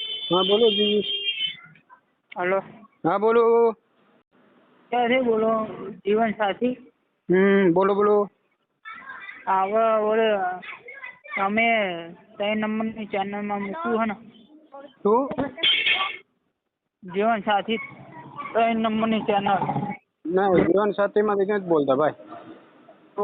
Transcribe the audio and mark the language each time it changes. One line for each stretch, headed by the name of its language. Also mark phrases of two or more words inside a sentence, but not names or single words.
Hindi: हाँ बोलो जी। हेलो, हाँ बोलो। कैसे बोलो? जीवन साथी बोलो बोलो।
Gujarati: હવે ઓલે તમે 3 નંબરની ચેનલમાં મૂક્યું હે ને શું? જીવન સાથી 3 નંબરની ચેનલ ના જીવન સાથીમાંથી ક્યાં જ બોલતા ભાઈ. તો